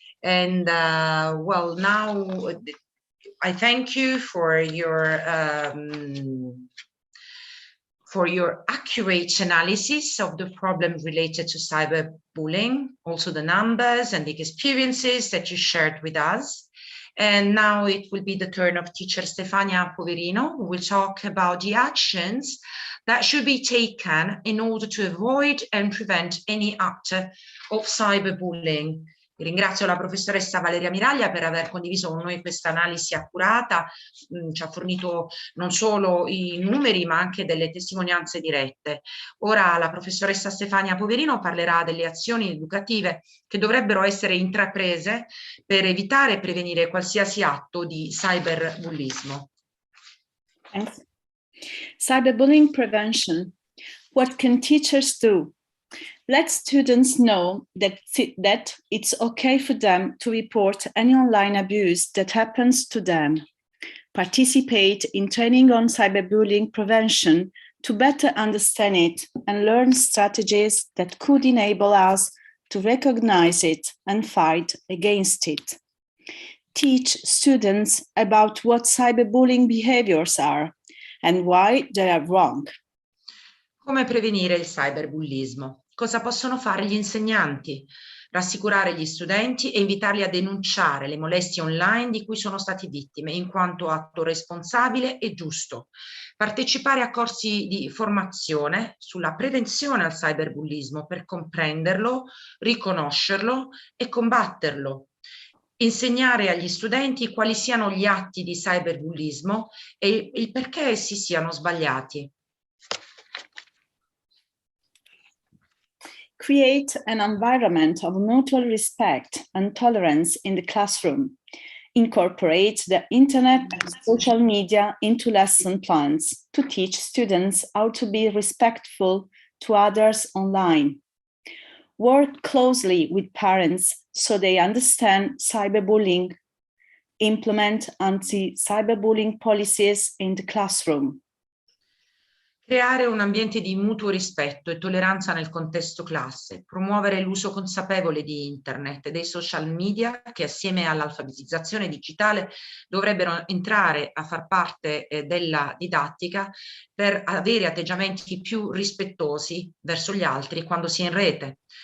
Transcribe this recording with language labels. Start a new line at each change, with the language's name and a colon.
English: And well, now I thank you for your accurate analysis of the problem related to cyberbullying, also the numbers and the experiences that you shared with us. And now it will be the turn of teacher Stefania Poverino, who will talk about the actions that should be taken in order to avoid and prevent any act of cyberbullying.
Italian: Ringrazio la professoressa Valeria Miraglia per aver condiviso con noi questa analisi accurata, ci ha fornito non solo i numeri ma anche delle testimonianze dirette. Ora la professoressa Stefania Poverino parlerà delle azioni educative che dovrebbero essere intraprese per evitare e prevenire qualsiasi atto di cyberbullismo.
English: Thanks. Cyberbullying prevention. What can teachers do? Let students know that it's okay for them to report any online abuse that happens to them. Participate in training on cyberbullying prevention to better understand it and learn strategies that could enable us to recognize it and fight against it. Teach students about what cyberbullying behaviors are and why they are wrong.
Italian: Come prevenire il cyberbullismo? Cosa possono fare gli insegnanti? Rassicurare gli studenti e invitarli a denunciare le molestie online di cui sono stati vittime, in quanto atto responsabile e giusto. Partecipare a corsi di formazione sulla prevenzione al cyberbullismo per comprenderlo, riconoscerlo e combatterlo. Insegnare agli studenti quali siano gli atti di cyberbullismo e il perché essi siano sbagliati.
English: Create an environment of mutual respect and tolerance in the classroom. Incorporate the internet and social media into lesson plans to teach students how to be respectful to others online. Work closely with parents so they understand cyberbullying. Implement anti-cyberbullying policies in the classroom.
Italian: Creare un ambiente di mutuo rispetto e tolleranza nel contesto classe, promuovere l'uso consapevole di internet e dei social media che assieme all'alfabetizzazione digitale dovrebbero entrare a far parte della didattica per avere atteggiamenti più rispettosi verso gli altri quando si è in rete.